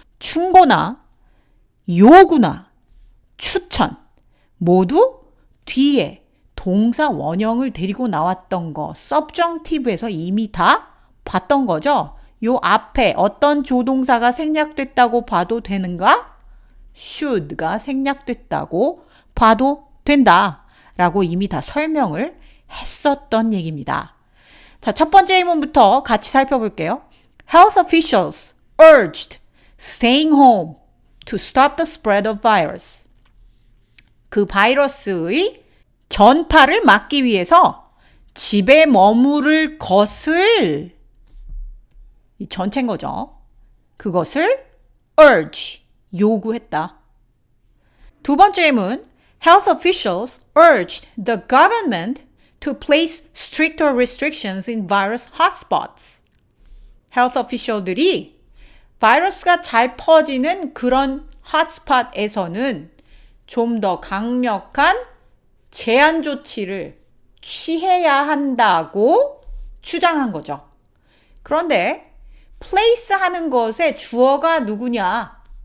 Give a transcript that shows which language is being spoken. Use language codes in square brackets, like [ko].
[ko] 충고나 요구나 추천 모두 뒤에 동사 원형을 데리고 나왔던 거 subjunctive에서 이미 다 봤던 거죠. 요 앞에 어떤 조동사가 생략됐다고 봐도 되는가? should가 생략됐다고 봐도 된다 라고 이미 다 설명을 했었던 얘기입니다. 자, 첫 번째 의문부터 같이 살펴볼게요. [en] Health officials urged staying home to stop the spread of virus. [ko] 그 바이러스의 전파를 막기 위해서 집에 머무를 것을 이 전체인 거죠. 그것을 urge, 요구했다. 두 번째 의문, [en] health officials urged the government to place stricter restrictions in virus hotspots. [ko] health official들이 바이러스가 잘 퍼지는 그런 핫스팟에서는 좀 더 강력한 제한 조치를 취해야 한다고 주장한 거죠. 그런데 place 하는 것의 주어가 누구냐?